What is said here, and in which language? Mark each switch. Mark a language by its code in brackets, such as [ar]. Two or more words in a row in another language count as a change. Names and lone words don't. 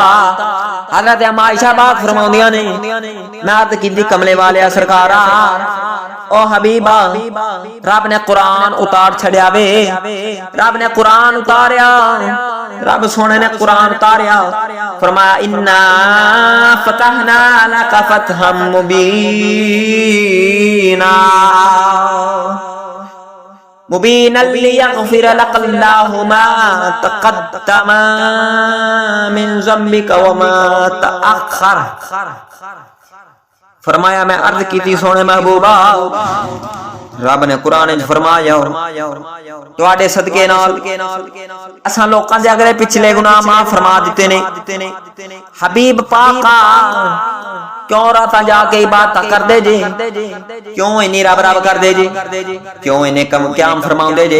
[pa] حضرت اماں عائشہ پاک فرماؤندیاں نے میں عرض کیتی کملے والے سرکارا او حبیبا رب نے قرآن اتار چھڈیا وے، رب نے قرآن اتاریا، رب سونے نے قرآن اتاریا. [ar] فرمايا إنا فتحنا لك فتحا مبينا مبينا ليغفر لك الله ما تقدم من ذنبك وما تأخر. [pa] فرمایا میں عرض کی تھی سونے محبوبا، رب نے قرآن چ فرمایا تہاڈے صدقے نال اساں لوکاں دے اگلے پچھلے گناہ معاف فرما دتے نے. حبیب پاکا کیوں راتاں جاکے عبادت کردے جے، کیوں انی رب رب کردے جے، کیوں انے قیام فرماؤندے جے?